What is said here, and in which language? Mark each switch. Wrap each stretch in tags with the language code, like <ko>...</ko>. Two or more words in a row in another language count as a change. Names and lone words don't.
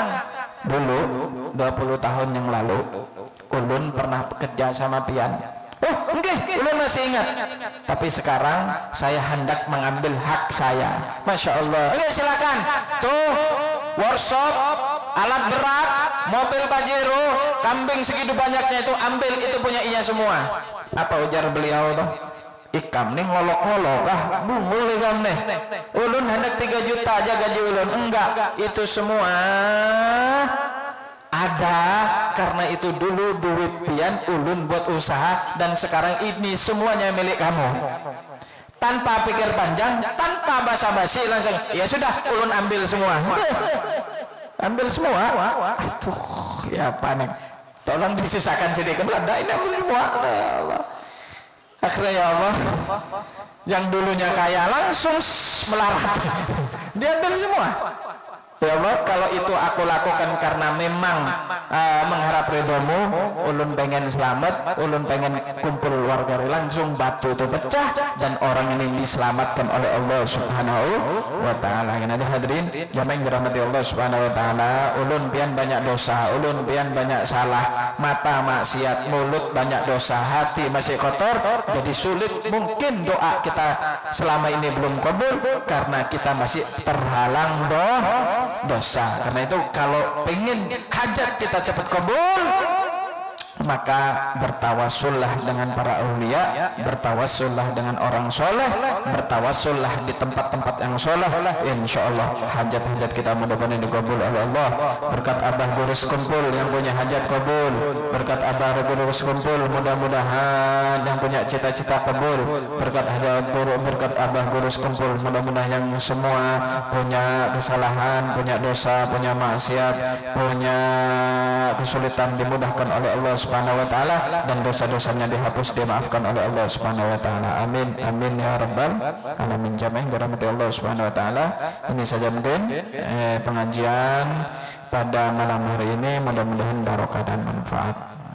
<id>Dulu 20 tahun yang lalu ulun pernah bekerja sama pian. Oh, enggak, ulun masih ingat. Tapi sekarang saya hendak mengambil hak saya.</id> <ar>ما شاء الله.</ar> <id>Oke, silakan. Tuh, workshop, alat berat, mobil Pajero, kambing segitu banyaknya itu ambil, itu punya iya semua. Apa ujar beliau tuh?</id> <bjn>Ikam nih ngolok-ngolok kah? Bungul ikam nih. Ulun hendak 3 juta aja gaji ulun.</bjn> <id>Enggak, itu semua ada karena itu dulu duit pian ulun buat usaha, dan sekarang ini semuanya milik kamu. Tanpa pikir panjang, tanpa basa-basi, langsung ya sudah ulun ambil semua. Ambil semua. Aduh, ya panik. Tolong disisakan sedikit. Ada ini ambil semua. Allah. Akhirnya</id> <ar>يا الله,</ar> <id>yang dulunya kaya langsung melarat, diambil semua.</id> <ar>يا الله,</ar> <id>kalau itu aku lakukan karena memang mengharap ridhomu, ulun pengen selamat, ulun pengen kumpul warga, langsung batu itu pecah dan orang ini diselamatkan oleh</id> <ar>الله سبحانه وتعالى.</ar> <id>Nanti hadirin jamaah yang dirahmati</id> <ar>الله سبحانه وتعالى,</ar> <id>ulun pian banyak dosa, ulun pian banyak salah, mata maksiat, mulut banyak dosa, hati masih kotor, jadi sulit. Mungkin doa kita selama ini belum kabul karena kita masih terhalang dosa. Karena itu kalau pengen hajat kita cepat kabul, maka bertawassullah dengan para aulia, bertawassullah dengan orang soleh, bertawassullah di tempat-tempat yang soleh. Insyaallah hajat-hajat kita mudah-mudahan dikabul oleh Allah. Berkat Abah Gurus Kumpul yang punya hajat kabul, berkat Abah Gurus Kumpul mudah-mudahan yang punya cita-cita kabul, berkat berkat Abah Gurus Kumpul mudah-mudahan yang semua punya kesalahan, punya dosa, punya maksiat, punya kesulitan dimudahkan oleh</id> <ar>الله سبحانه وتعالى,</ar> <id>dan dosa-dosanya dihapus, dimaafkan oleh</id> <ar>الله سبحانه وتعالى. آمين آمين يا رب العالمين.</ar> <id>Jamaah dirahmati</id> <ar>الله سبحانه وتعالى,</ar> <id>ini saja mungkin pengajian pada malam hari ini, mudah-mudahan barokah dan manfaat.</id>